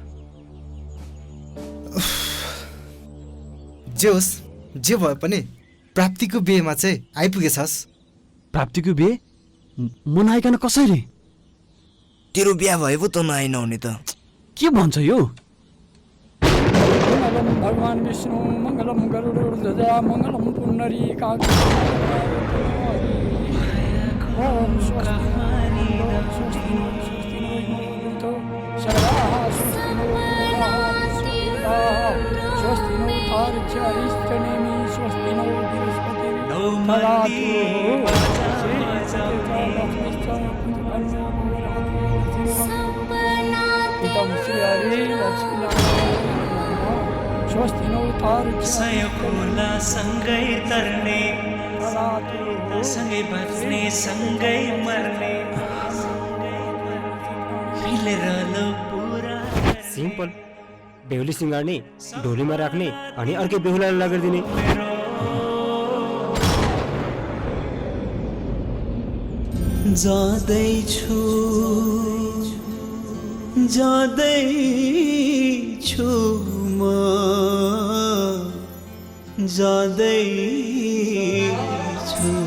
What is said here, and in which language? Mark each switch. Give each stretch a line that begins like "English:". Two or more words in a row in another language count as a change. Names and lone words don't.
Nepali: जे होस् जे भए पनि प्राप्तिको बिहेमा चाहिँ आइपुगेछस्। प्राप्तिको बिहे? म नआइकन कसरी? तेरो बिहा भए पो त नआइन हुने त। के भन्छ यो?
Sanskrit: मङ्गलम भगवान विष्णु मङ्गलम गरुडध्वजा मङ्गलम पुण्डरीकाक्ष ओम स्वस्ति स्वस्ति स्वस्ति नो तार्क्ष्यरिष्टनेमि स्वस्ति नो बृहस्पति श्री हरि लक्ष्मी स्वस्ति नो
Nepali: सयकोला सँगै तर्ने सँगै बस्ने सँगै मर्ने मिलेर लो पुरा। सिम्पल। बेहुली सिँगार्ने, ढोलीमा राख्ने अनि अर्कै बेहुलालाई लगाइदिने। जाँदैछु म जाँदैछु।